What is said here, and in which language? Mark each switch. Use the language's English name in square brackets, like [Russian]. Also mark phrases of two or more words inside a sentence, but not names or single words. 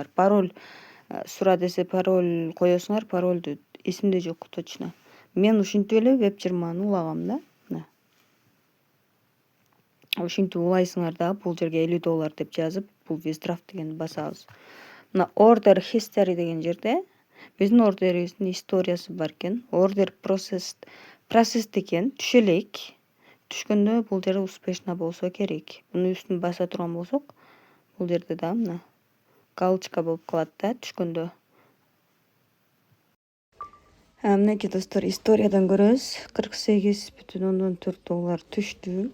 [Kyrgyz] Пароль сура десе пароль коесуңар, парольду эсимде жок точно. Мен ушинтип эле Web20 улагам да. Мына. Ушинтип улайсыңар да, бул жерге $50 деп жазып, бул Withdraw дегенди басабыз. Мына [English] order history [Kyrgyz] деген жерде биздин ордерибиздин историясы бар экен. [English] Order processed [Kyrgyz] экен, түшө элек. Түшкөндө бул жер успешно болсо керек. Муну үстүн баса турган болсок, бул жерде да мына галочка болуп калат да түшкөндө. Мынеки достор, историядан көрөбүз. $48,4 түштү.